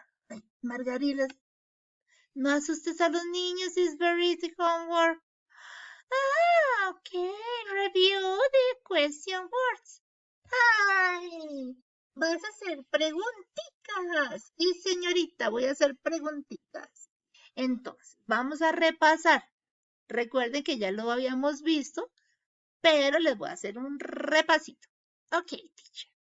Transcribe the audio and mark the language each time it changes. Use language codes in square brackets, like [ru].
[es] Ay, Margarila, no asustes a los niños. [en] It's very easy homework. Ah, okay. Review the question words. [es] Ay, vas a hacer preguntitas. Sí, señorita, voy a hacer preguntitas. Entonces, vamos a repasar. Recuerden que ya lo habíamos visto, pero les voy a hacer un repasito. [en] Ok, teacher.